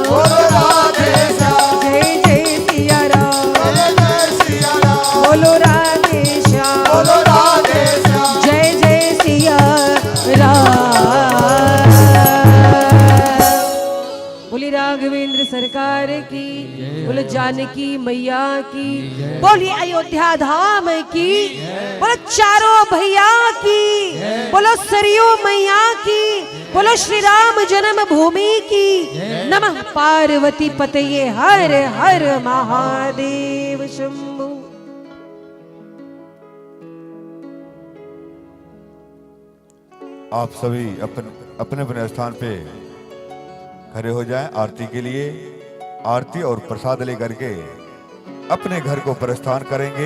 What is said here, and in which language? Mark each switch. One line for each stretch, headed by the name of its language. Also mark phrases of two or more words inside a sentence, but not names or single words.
Hindi: बोलो राधे श्याम, जय सिया राम, जय सिया राम, बोलो राधे श्याम, बोलो राधे श्याम, जय सिया राम। बोली राघवेंद्र सरकार की, बोलो जानकी मैया की, बोली अयोध्या धाम की, बोलो चारों भैया की, बोलो सरयू मैया की, बोलो श्री राम जन्म भूमि की।
Sanskrit: नमः पार्वती पतये
Hindi: हर हर महादेव शंभु। आप सभी अपने अपने स्थान पे खड़े हो जाएं आरती के लिए। आरती और प्रसाद लेकर के अपने घर को प्रस्थान करेंगे।